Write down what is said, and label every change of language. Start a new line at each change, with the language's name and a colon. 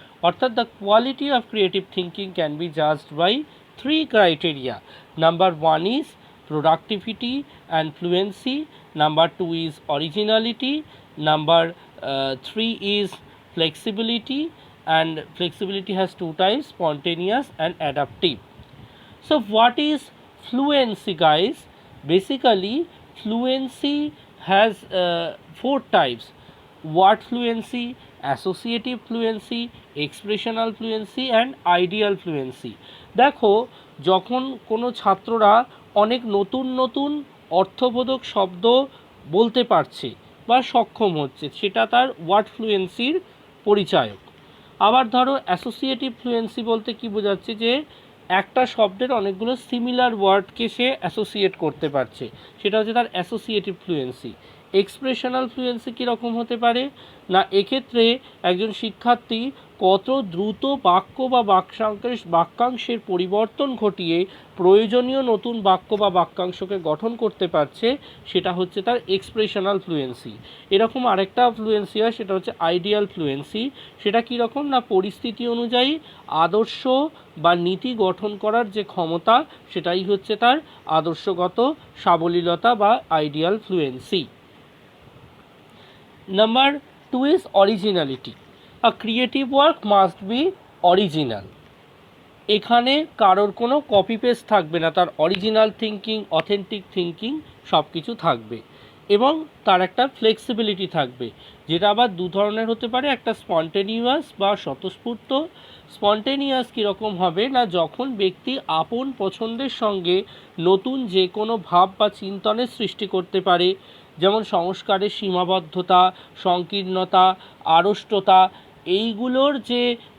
English: অর্থাৎ the quality of creative thinking can be judged by 3 criteria. Number 1 is productivity and fluency, number 2 is originality, number 3 is flexibility, and flexibility has 2 types, spontaneous and adaptive. So what is fluency guys? Basically fluency has 4 types: word fluency, associative fluency, expressional fluency and ideal fluency.
Bangla: দেখো, যখন কোনো ছাত্ররা অনেক নতুন নতুন অর্থবোধক শব্দ বলতে পারছে বা সক্ষম হচ্ছে, সেটা তার ওয়ার্ড ফ্লুয়েন্সির পরিচায়ক। আবার ধরো অ্যাসোসিয়েটিভ ফ্লুয়েন্সি বলতে কি বোঝাচ্ছে, যে একটা শব্দের অনেকগুলো সিমিলার ওয়ার্ডকে সে অ্যাসোসিয়েট করতে পারছে, সেটা হচ্ছে তার অ্যাসোসিয়েটিভ ফ্লুয়েন্সি। এক্সপ্রেশনাল ফ্লুয়েন্সি কীরকম হতে পারে না, এক্ষেত্রে একজন শিক্ষার্থী কত দ্রুত বাক্য বা বাক্যাংশের পরিবর্তন ঘটিয়ে প্রয়োজনীয় নতুন বাক্য বা বাক্যাংশকে গঠন করতে পারছে, সেটা হচ্ছে তার এক্সপ্রেশনাল ফ্লুয়েন্সি। এরকম আরেকটা ফ্লুয়েন্সি হয়, সেটা হচ্ছে আইডিয়াল ফ্লুয়েন্সি। সেটা কীরকম না, পরিস্থিতি অনুযায়ী আদর্শ বা নীতি গঠন করার যে ক্ষমতা, সেটাই হচ্ছে তার আদর্শগত সাবলীলতা বা ideal fluency.
English: Number 2 is originality. A creative work must be original.
Bangla: এখানে কারোর কোনো কপি পেস্ট থাকবে না, তার অরিজিনাল থিঙ্কিং, অথেন্টিক থিঙ্কিং সব কিছু থাকবে। এবং তার একটা ফ্লেক্সিবিলিটি থাকবে, যেটা আবার দু ধরনের হতে পারে, একটা স্পন্টেনিয়াস বা স্বতঃস্ফূর্ত। স্পন্টেনিয়াস কীরকম হবে না, যখন ব্যক্তি আপন পছন্দের সঙ্গে নতুন যে কোনো ভাব বা চিন্তনের সৃষ্টি করতে পারে, যেমন সংস্কারের সীমাবদ্ধতা, সংকীর্ণতা, আড়ষ্টতা, এইগুলোর যে